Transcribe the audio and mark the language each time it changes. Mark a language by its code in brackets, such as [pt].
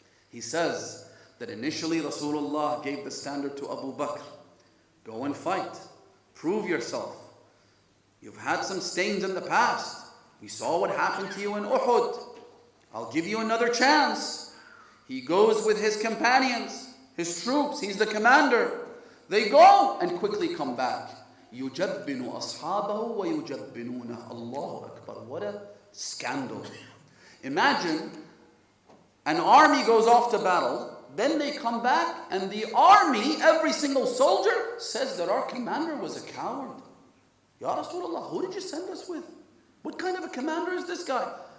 [en] He says that initially Rasulullah gave the standard to Abu Bakr. Go and fight. Prove yourself. You've had some stains in the past. We saw what happened to you in Uhud. I'll give you another chance. He goes with his companions, his troops. He's the commander. They go and quickly come back. [ar] يُجَبِّنُ أَصْحَابَهُ وَيُجَبِّنُونَ Allahu Akbar. [en] What a scandal. Imagine an army goes off to battle, then they come back and the army, every single soldier, says that our commander was a coward. Ya Rasulullah, who did you send us with? What kind of a commander is this guy?